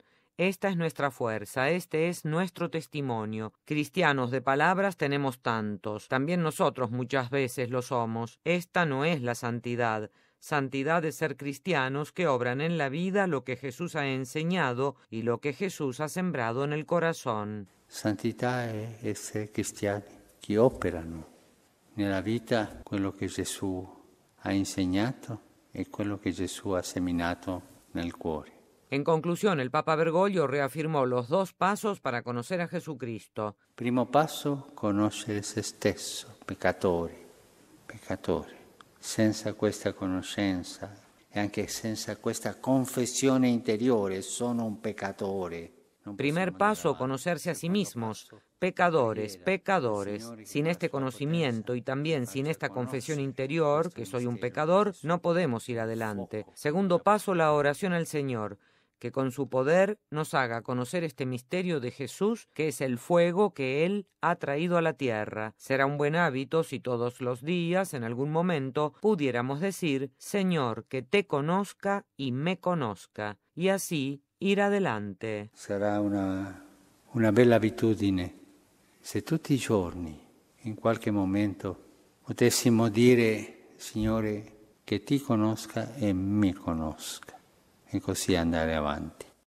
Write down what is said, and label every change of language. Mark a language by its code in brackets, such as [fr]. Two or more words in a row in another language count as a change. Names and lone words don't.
[es] Esta es nuestra fuerza, este es nuestro testimonio. Cristianos de palabras tenemos tantos, también nosotros muchas veces lo somos. Esta no es la santidad. Santidad es ser cristianos que obran en la vida lo que Jesús ha enseñado y lo que Jesús ha sembrado en el corazón. [it] Santità è essere cristiani che operano nella vita quello che Gesù ha insegnato e quello che Gesù ha seminato nel cuore. [es] En conclusión, el Papa Bergoglio reafirmó los 2 pasos para conocer a Jesucristo. [it] Primo passo, conoscere se stesso, peccatore. Senza questa conoscenza e anche senza questa confessione interiore, sono un peccatore. [es] Primer paso, conocerse a sí mismos, pecadores. Sin este conocimiento y también sin esta confesión interior, que soy un pecador, no podemos ir adelante. Segundo paso, la oración al Señor, que con su poder nos haga conocer este misterio de Jesús, que es el fuego que Él ha traído a la tierra. Será un buen hábito si todos los días, en algún momento, pudiéramos decir, Señor, que te conozca y me conozca, y así ir adelante. [it] Sarà una bella abitudine se tutti i giorni, in qualche momento, potessimo dire, Signore, che ti conosca e mi conosca, e così andare avanti.